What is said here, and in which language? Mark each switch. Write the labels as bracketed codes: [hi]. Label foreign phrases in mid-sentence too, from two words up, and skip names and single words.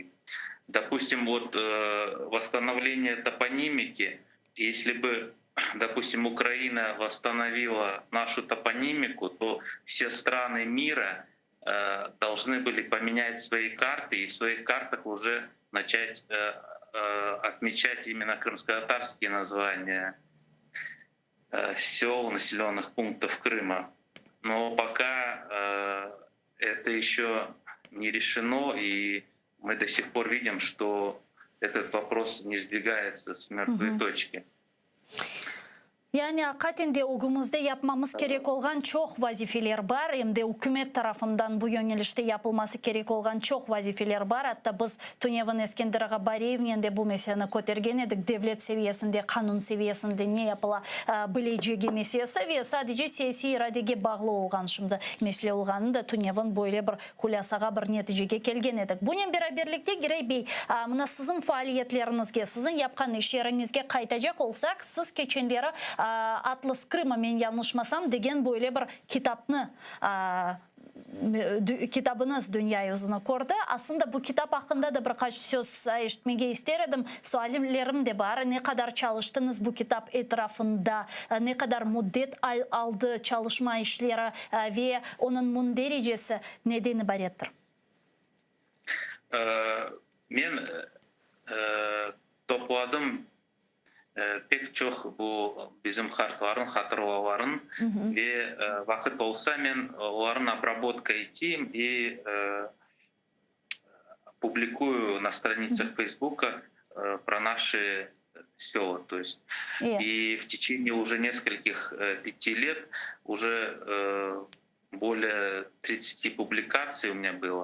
[ru] Допустим, вот восстановление топонимики, если бы, допустим, Украина восстановила нашу топонимику, то все страны мира должны были поменять свои карты и в своих картах уже начать отмечать именно крымско-татарские названия сел, населенных пунктов Крыма. Но пока это еще не решено, и мы до сих пор видим, что этот вопрос не сдвигается с мертвой точки. [crh] Yani hakikaten ugumuzda yapmamız gerek olan çok vazifeler var. Hem de hükümet tarafından bu yönelişte yapılması gerek olan çok vazifeler var. Hatta biz Tunevin Eskender Ağabarev'nin de bu meseleni kotergen edik. Devlet seviyesinde, kanun seviyesinde ne yapıla bileceği meselesi ve sadece siyasi iradege bağlı olgan şimdi mesele olganı da Tunevin böyle bir hulasaga bir neticege kelgen edik. Bunun beraberlikte Giray Bey, mına sizin faaliyetlerinizge, sizin yapkan işlerinizge kaytacak olsak, siz geçenleri Atlas Krım'a men yanlışmasam degen böyle bir kitabınız dünya yüzüne kordu. Aslında bu kitap hakkında da birkaç söz işitmege isterim. Suallerim de var. Ne kadar çalıştınız bu kitap etrafında? Ne kadar müddet aldı çalışma işleri ve onun derecesi nedeni ibarettir? Men topladım pek çok bu bizim harfların, hatırlamaların ve vakit olsa men onların обработка ettim [ru] и публикую на страницах Фейсбука про наши села. То есть и в течение уже нескольких 5 лет уже более 30 публикаций у меня было.